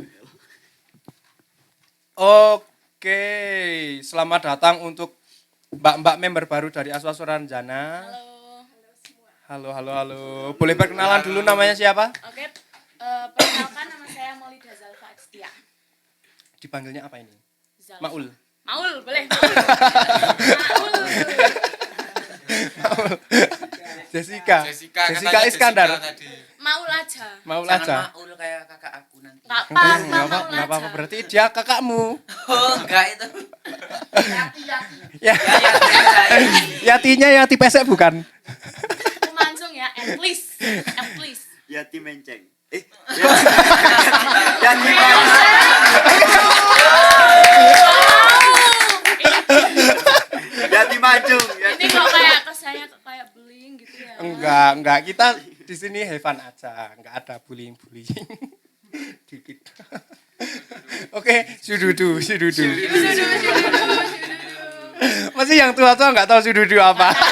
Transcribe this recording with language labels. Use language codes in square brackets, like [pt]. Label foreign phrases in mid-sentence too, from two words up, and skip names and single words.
[id] Oke, selamat datang untuk mbak-mbak member baru dari Aswasura Renjana. Halo. Boleh perkenalan dulu namanya siapa? Oke, perkenalkan nama saya Maulida Zalfa Ekstia. Dipanggilnya apa ini? Zalfa. Maul. Maul, boleh. Maul. Jessica katanya Iskandar. Jessica tadi. Maul aja. Maul Jangan aja. Maul kayak kakak aku nanti. Pak, Maul Enggak apa-apa, aja. berarti dia kakakmu. Oh, enggak itu. Ya, Ya. Yatinya Yati pesek bukan? Langsung ya, [en] at least. [id] Yati menceng. Yati majung. Ini kok kayak kesannya kayak bullying gitu ya. Enggak. Kita di sini [en] have fun [id] aja, enggak ada bullying. Dikit. Oke, sududu. Masih yang tua-tua enggak tahu sududu apa.